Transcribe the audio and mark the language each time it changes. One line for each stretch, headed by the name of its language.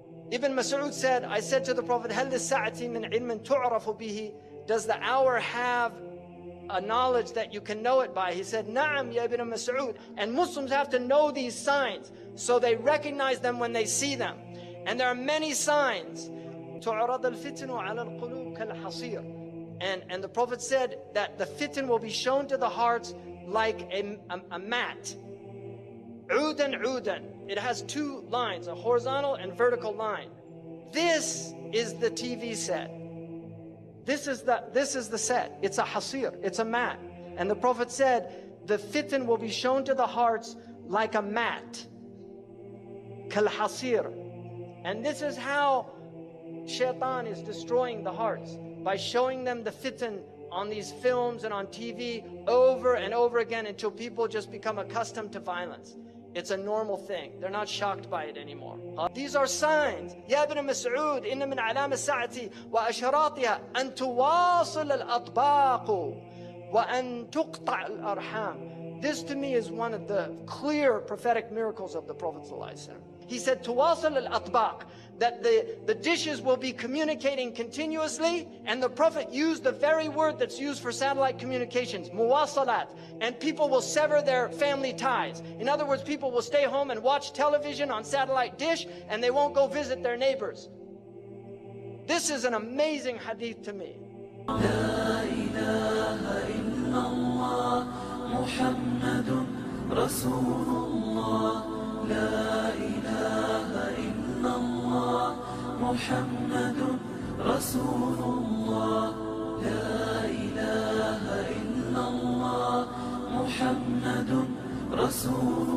English: Ibn Mas'ud said, I said to the Prophet,
Arabic: هل للساعة من علم تعرف به?
English: Does the hour have a knowledge that you can know it by? He said,
Arabic: Na'am, ya Ibn Mas'ud.
English: And Muslims have to know these signs so they recognize them when they see them. And there are many signs.
Arabic: تعرض الفتن على القلوب كالحصير.
English: And the Prophet said that the fitan will be shown to the hearts like a mat.
Arabic: عودا عودا.
English: It has 2 lines, a horizontal and vertical line. This is the TV set. This is the set. It's a hasir, it's a mat. And the Prophet said, the fitan will be shown to the hearts like a mat.
Arabic: Kal hasir.
English: And this is how shaitan is destroying the hearts, by showing them the fitan on these films and on TV over and over again until people just become accustomed to violence. It's a normal thing. They're not shocked by it anymore. These are signs.
Arabic: يا ابن مسعود إن من علام الساعة وأشراطها أن تواصل الأطباق وأن تقطع الأرحام.
English: This to me is one of the clear prophetic miracles of the Prophet ﷺ. He said,
Arabic: تواصل الأطباق,
English: that the dishes will be communicating continuously, and the Prophet used the very word that's used for satellite communications, muwasalat, and people will sever their family ties. In other words, people will stay home and watch television on satellite dish, and they won't go visit their neighbors. This is an amazing hadith to me.
Arabic: لا إله إلا الله محمد رسول الله لا إله إلا الله محمد رسول الله لا إله إلا الله محمد رسول